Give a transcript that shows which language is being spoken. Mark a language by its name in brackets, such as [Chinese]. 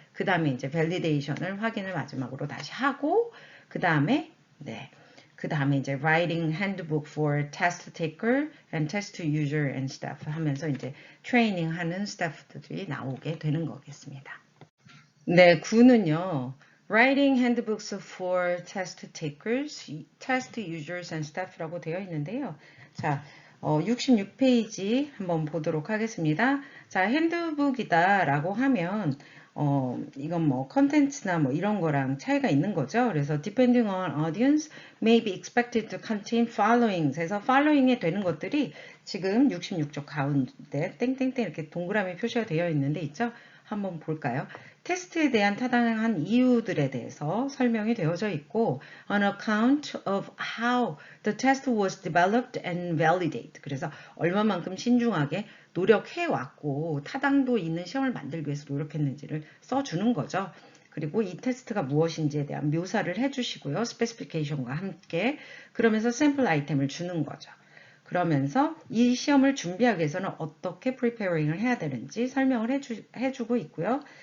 [Korean] 그 다음에 이제 validation을 확인을 마지막으로 다시 하고 그 다음에 네. 그 다음에 이제 [English] writing handbook for test taker and test user and staff [Korean] 하면서 이제 트레이닝 하는 스태프들이 나오게 되는 거겠습니다. 네, 9는요. [English] Writing handbooks for test takers, test users and staff [Korean] 라고 되어 있는데요. 자, 66페이지 한번 보도록 하겠습니다. 자, 핸드북이다라고 하면 이건 뭐 컨텐츠나 뭐 이런 거랑 차이가 있는 거죠. 그래서 [English] depending on audience may be expected to contain followings [Korean] 해서 following에 되는 것들이 지금 66쪽 가운데 땡땡땡 이렇게 동그라미 표시가 되어 있는데 있죠. 한번 볼까요? 테스트에 대한 타당한 이유들에 대해서 설명이 되어져 있고 [English] on account of how the test was developed and validated. [Korean] 그래서 얼마만큼 신중하게 노력해 왔고 타당도 있는 시험을 만들기 위해서 노력했는지를 써주는 거죠. 그리고 이 테스트가 무엇인지에 대한 묘사를 해주시고요. 스페시피케이션과 함께 그러면서 샘플 아이템을 주는 거죠. 그러면서 이 시험을 준비하기 위해서는 어떻게 preparing을 해야 되는지 설명을 해주고 있고요.